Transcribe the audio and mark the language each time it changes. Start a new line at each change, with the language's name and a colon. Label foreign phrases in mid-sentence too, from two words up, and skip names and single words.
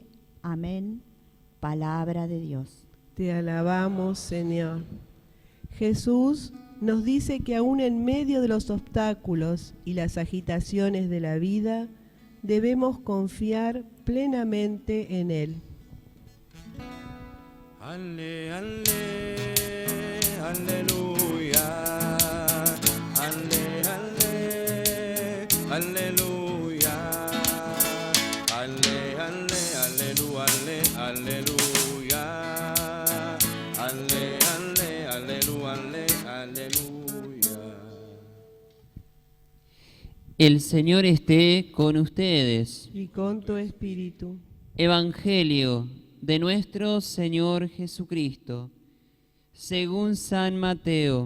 Spanish: Amén. Palabra de Dios. Te alabamos, Señor. Jesús nos dice que aún en medio de los obstáculos y las agitaciones de la vida, debemos confiar plenamente en Él. Ale, ale, aleluya. Ale, ale, aleluya. Ale, ale, aleluya, aleluya. Ale, ale, aleluya, aleluya. El Señor esté con ustedes. Y con tu espíritu. Evangelio de nuestro Señor Jesucristo, según San Mateo.